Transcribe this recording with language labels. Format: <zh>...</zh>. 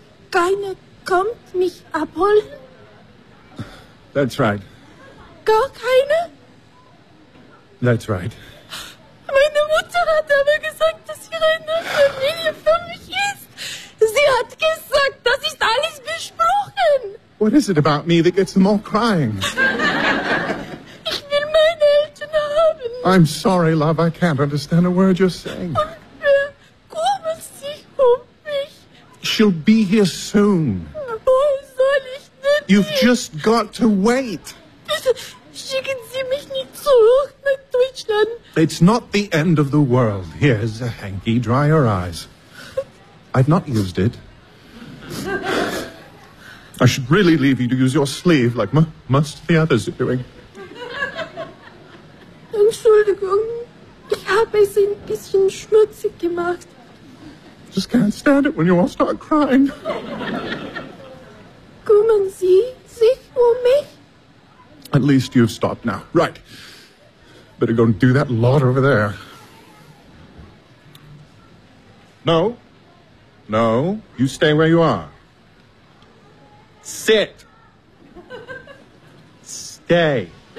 <de>Keine kommt mich abholen?</de> <en>That's right.</en> <de>Gar keine?</de> <en>That's right.</en> <de>Meine Mutter hat aber gesagt, dass ihre Familie für mich ist. Sie hat gesagt, das ist alles besprochen.</de> <en>What is it about me that gets them all crying?</en> <de>Ich will meine Eltern haben.</de> <en>I'm sorry, love, I can't understand a word you're saying.</en> <de>Kommen Sie um mich.</de> <en>She'll be here soon.</en> <de>Wo soll ich denn?</de> <en>You've just got to wait.</en> <de>Schicken Sie mich nicht zurück nach Deutschland.</de> <en>It's not the end of the world. Here's a hanky. Dry your eyes. I've not used it. I should really leave you to use your sleeve like most of the others are doing.</en> <de>Entschuldigung. Ich habe es ein bisschen schmutzig gemacht.</de> <en>Just can't stand it when you all start crying.</en> <de>Kommen Sie sich um mich?</de> <en>At least you've stopped now. Right. Better go and do that lot over there. No. No. You stay where you are. Sit. Stay.</en>